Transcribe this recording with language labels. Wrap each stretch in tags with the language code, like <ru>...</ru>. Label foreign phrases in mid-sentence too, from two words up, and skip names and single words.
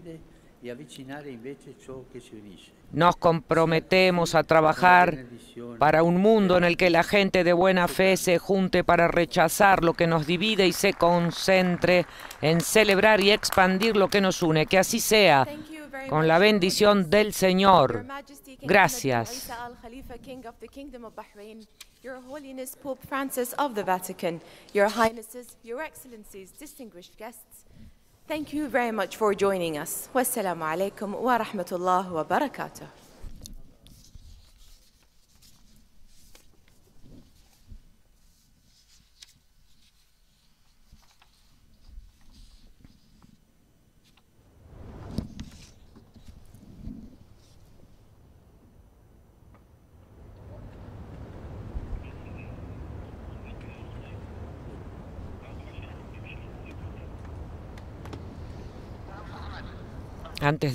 <es>Nos comprometemos a trabajar para un mundo en el que la gente de buena fe se junte para rechazar lo que nos divide y se concentre en celebrar y expandir lo que nos une. Que así sea, con la bendición del Señor. Gracias.</es> <en>Your Holiness Pope Francis of the Vatican, Your Highnesses, Your Excellencies, distinguished guests, thank you very much for joining us.</en> <ar>والسلام عليكم ورحمة الله وبركاته.</ar> <es>Antes de</es>